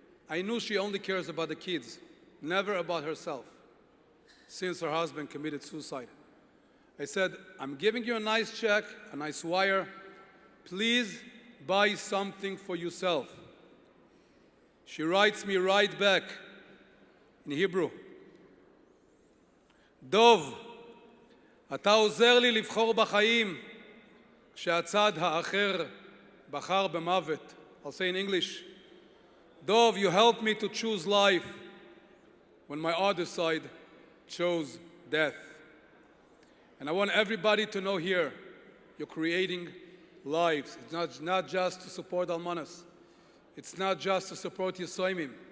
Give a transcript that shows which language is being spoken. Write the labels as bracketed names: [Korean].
[English] I knew she only cares about the kids, never about herself, since her husband committed suicide. I said, I'm giving you a nice check, a nice wire. Please buy something for yourself. She writes me right back in Hebrew. [Hebrew] דוב, אתה עוזר לי לבחור בחיים כשהצד האחר בחר במוות. [English] I'll say in English. Dov, you helped me to choose life when my other side chose death. And I want everybody to know here, you're creating lives. It's not just to support almanas. It's not just to support Yisoimim.